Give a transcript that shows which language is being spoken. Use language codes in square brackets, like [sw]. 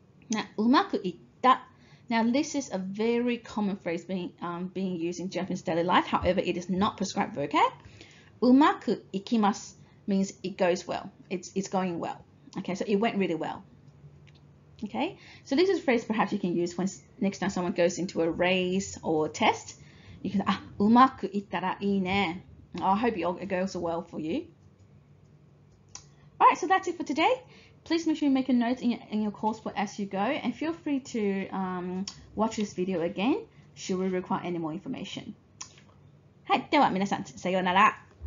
[en] Now, うまくいった Now, this is a very common phrase being used in Japanese daily life. However, it is not prescribed vocab. うまくいきます means it goes well. It's going well. Okay, so it went really well. Okay, so this is a phrase perhaps you can use when next time someone goes into a race or a test. You can say, [ja] うまくいったらいいね. [en] I hope it goes well for you. Alright, so that's it for today. Please make sure you make a note in your course book as you go, and feel free to watch this video again should we require any more information. [ja] はい、では皆さんさようなら。